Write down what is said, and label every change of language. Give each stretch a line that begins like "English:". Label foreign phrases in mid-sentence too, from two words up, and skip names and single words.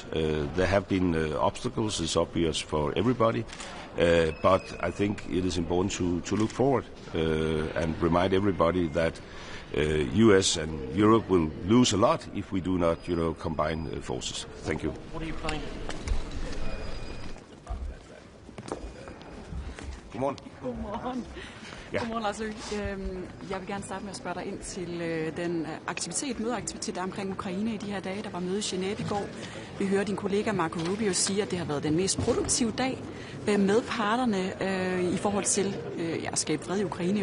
English: There have been obstacles, it's obvious for everybody, but I think it is important to look forward and remind everybody that US and Europe will lose a lot if we do not, combine forces. Thank you. What are you planning?
Danish: Godmorgen. Godmorgen. Ja. Godmorgen, Lars Løkke. Jeg vil gerne starte med at spørge dig ind til den mødeaktivitet, der er omkring Ukraine i de her dage. Der var møde i Genève i går. Vi hører din kollega Marco Rubio sige, at det har været den mest produktive dag med parterne i forhold til at skabe fred i Ukraine.